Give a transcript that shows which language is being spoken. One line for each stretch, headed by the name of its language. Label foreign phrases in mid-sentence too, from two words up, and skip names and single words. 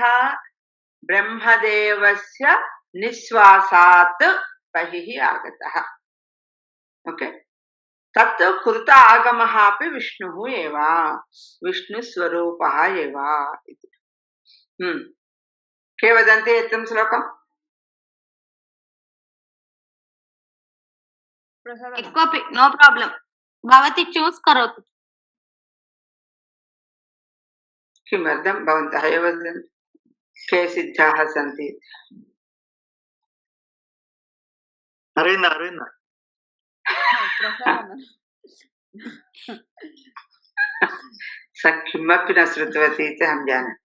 Sanskrit: ब्रह्मदेवस्य निःश्वासात् बहिः आगतः। ओके, तत् कृत आगमः अपि विष्णुः एव, विष्णुस्वरूपः एव इति। के वदन्ति एतं श्लोकम्? ఎక్కువ
English: no problem,
Sanskrit: భవతి చూస్ కరోతు। किमर्थं भवन्तः एव वदन्ति के सिद्धाः सन्ति? अरेन्द्र स किमपि न श्रुतवती इति अहं जानामि।